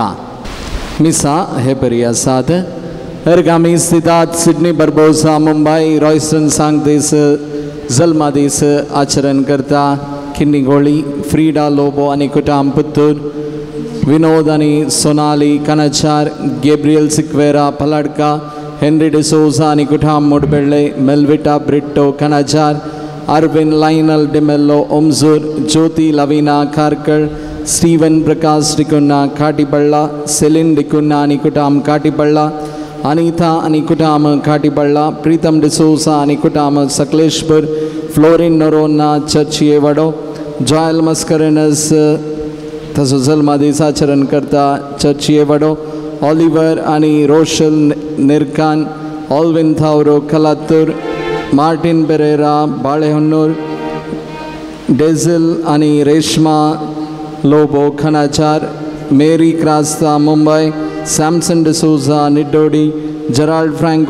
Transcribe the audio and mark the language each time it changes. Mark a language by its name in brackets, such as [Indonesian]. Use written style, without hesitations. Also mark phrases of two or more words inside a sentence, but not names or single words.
[Konkani] मिसा हे बरी आसात हरगामी स्थितात सिडनी बर्बोसा मुंबई रॉयसन सांग दीस जल्मा दीस आचरण करता किन्नीगोळी फ्रीडा लोबो आनी कुटाम पुत्तूर विनोद आनी सोनाली कानाचार गेब्रियल सिक्वेरा पलाडका हेनरी डिसोजा आनी कुटाम मुडबेळे मेल्विटा ब्रिट्टो कानाचार अरविंद लाइनल डिमेल्लो ओमजूर ज्योति लवीना खारकड़ स्टीवन प्रकाश डिकुन्ना काटिबल्ला सेलिन डिकुन्ना अनिकुटाम काटिबल्ला अनीता अनिकुटाम काटिबल्ला प्रीतम डिसोसा अनिकुटाम सकलेश्वर फ्लोरिन नरोना चर्चिये वडो जॉयल मस्करनस तसो जल्मा दिसाचरण करता चर्चिये वडो ऑलिवर आणि रोशल निर्कान ऑल्विन थावरो कलातूर मार्टिन बेरेरा बाळेहोन्नूर डेझिल आणि रेश्मा लोबो खनाचार, मेरी क्रास्ता मुंबई, सॅमसन डिसोझा निड्डोडी, जराल्ड फ्रँको